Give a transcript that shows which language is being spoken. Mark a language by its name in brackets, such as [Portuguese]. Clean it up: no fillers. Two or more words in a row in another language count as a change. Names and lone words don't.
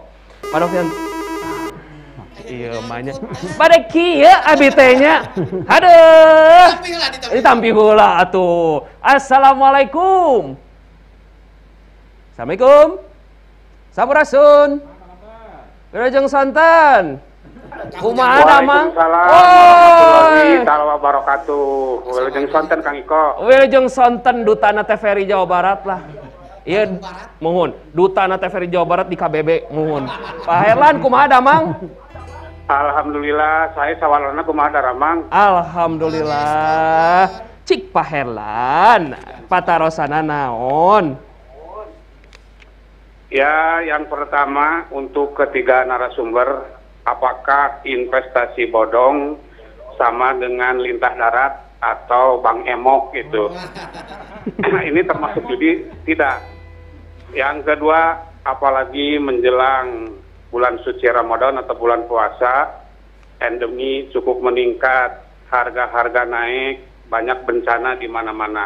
[Sundanese] Pak Novianto iya mahnya pada kieu abi teh nya. Aduh. Ditampi heula atuh. Assalamualaikum. Assalamualaikum. Sampurasun. Wilujeng Sonten. Kumaha da Mang? [Arabic] وعليكم السلام ورحمة الله وبركاته. [Sundanese] Wilujeng Sonten Kang Iko. Wilujeng Sonten dutana TVRI Jawa Barat lah. [Indonesian] Iya, mohon. [Sundanese] Dutana TVRI Jawa Barat di KBB, mohon. Pak Herlan kumaha da Mang? Alhamdulillah, saya sawalana kumaha daramang. Alhamdulillah. Cik Pak Herlan, patarosana naon? [Indonesian] Ya, yang pertama untuk ketiga narasumber, apakah investasi bodong sama dengan lintah darat atau bank emok gitu? Ini termasuk judi? Tidak. Yang kedua, apalagi menjelang bulan suci Ramadan atau bulan puasa, endemi cukup meningkat, harga-harga naik, banyak bencana di mana-mana.